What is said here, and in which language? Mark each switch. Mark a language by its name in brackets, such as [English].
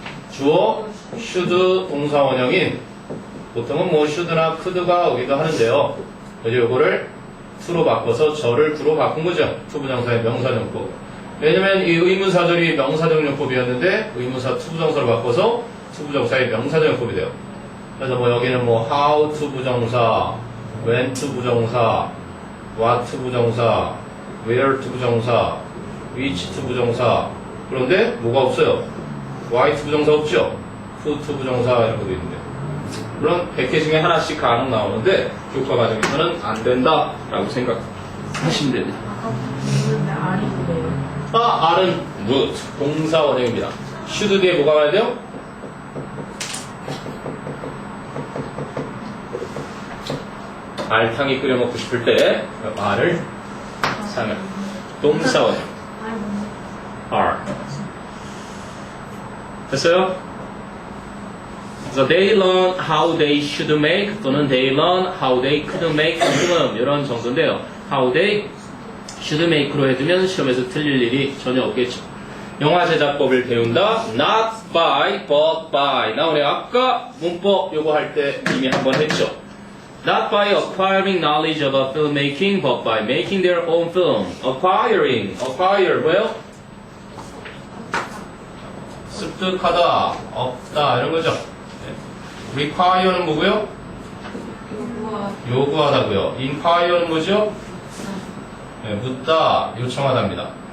[Korean] 주어 should 동사 원형인 보통은 뭐 should나 could가 오기도 하는데요. 그래서 요거를 to로 바꿔서 저를 구로 바꾼 거죠. 투부정사의 명사정법. 왜냐면 이 의문사절이 명사정용법이었는데 의문사 투부정사로 바꿔서 투부정사의 명사정용법이 돼요. 그래서 뭐 여기는 뭐 how to 부정사, when to 부정사, what to 부정사, where to 부정사, which to 부정사. 그런데 뭐가 없어요? why to 부정사 없죠? who to 부정사 이런 것도 있는데. 물론 100개 중에 하나씩 간혹 나오는데 교과 과정에서는 안 된다라고 생각하시면 됩니다. 아까 보는데 R이 그래요. R은 would, 동사 원형입니다. should 뒤에 뭐가 와야 돼요? 알탕이 끓여 먹고 싶을 때 R을 사용해요. 동사 원형. R. 됐어요? 그래서 [English] they learn how they should make [Korean] 또는 [English] they learn how they could make [Korean] 이런 정도인데요. [English] how they should make [Korean] 로 해두면 시험에서 틀릴 일이 전혀 없겠죠. 영화 제작법을 배운다. [English] not by, but by. [Korean] 나오네요. 아까 문법 요거 할 때 이미 한번 했죠. [English] Not by acquiring knowledge about filmmaking, but by making their own film. [Korean] acquire 뭐예요? 습득하다, 없다 이런 거죠. require는 뭐고요? 요구하다고요. inquire는 뭐죠? 네, 묻다, 요청하다입니다.